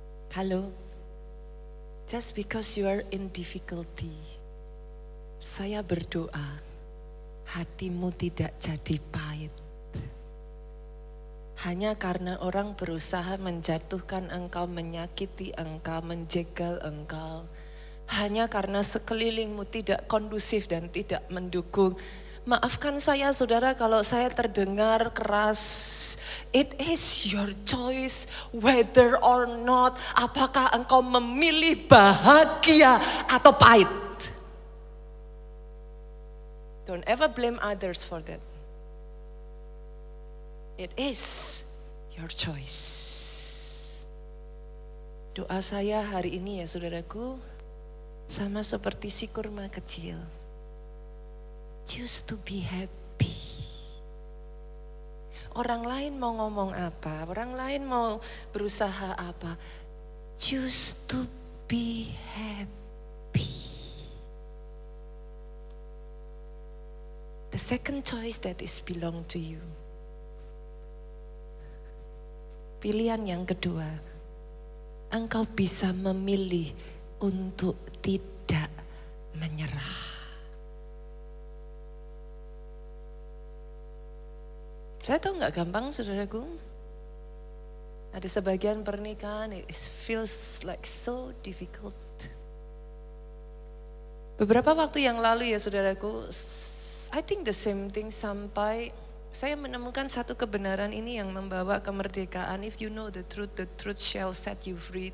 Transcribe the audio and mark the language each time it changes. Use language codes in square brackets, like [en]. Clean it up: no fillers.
[id] Halo, [en] just because you are in difficulty, [id] saya berdoa hatimu tidak jadi pahit. Hanya karena orang berusaha menjatuhkan engkau, menyakiti engkau, menjegal engkau. Hanya karena sekelilingmu tidak kondusif dan tidak mendukung. Maafkan saya saudara kalau saya terdengar keras. [en] It is your choice whether or not. [id] Apakah engkau memilih bahagia atau pahit. [en] Don't ever blame others for that. It is your choice. [id] Doa saya hari ini ya saudaraku, sama seperti si kurma kecil. [en] Choose to be happy. [id] Orang lain mau ngomong apa, orang lain mau berusaha apa. [en] Choose to be happy. The second choice that is belong to you. [id] Pilihan yang kedua, engkau bisa memilih untuk tidak menyerah. Saya tahu nggak gampang saudaraku. Ada sebagian pernikahan, [en] it feels like so difficult. [id] Beberapa waktu yang lalu ya saudaraku, [en] I think the same thing [id] sampai saya menemukan satu kebenaran ini yang membawa kemerdekaan. [en] If you know the truth shall set you free.